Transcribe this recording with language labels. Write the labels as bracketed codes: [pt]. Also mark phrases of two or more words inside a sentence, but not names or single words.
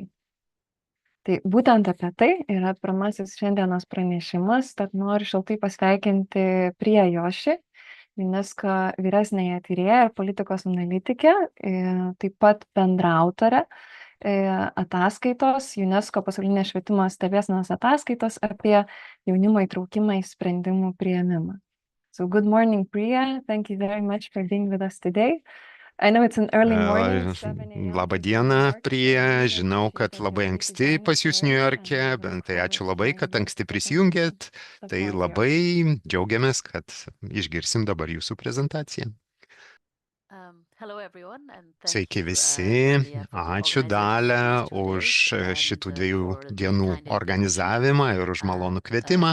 [lt] Tai būtent apie tai yra pirmasis šiandienos pranešimas, tad noriu šiltai pasveikinti Priją Jošį, UNESCO vyresnąją tyrėją ir politikos analitikę, taip pat bendraautorę ataskaitos, UNESCO pasaulinės švietimo stebėsenos ataskaitos apie jaunimo įtraukimą į sprendimų priėmimą. [en] So good morning, Priya. Thank you very much for being with us today. I know it's an early morning. [lt] Labą dieną, Priya. Žinau, kad labai anksti pas jūs Niujorke, bet tai ačiū labai, kad anksti prisijungėt. Tai labai džiaugiamės, kad išgirsim dabar jūsų prezentaciją. Sveiki visi, ačiū Dalia už šitų 2 dienų organizavimą ir už malonų kvietimą.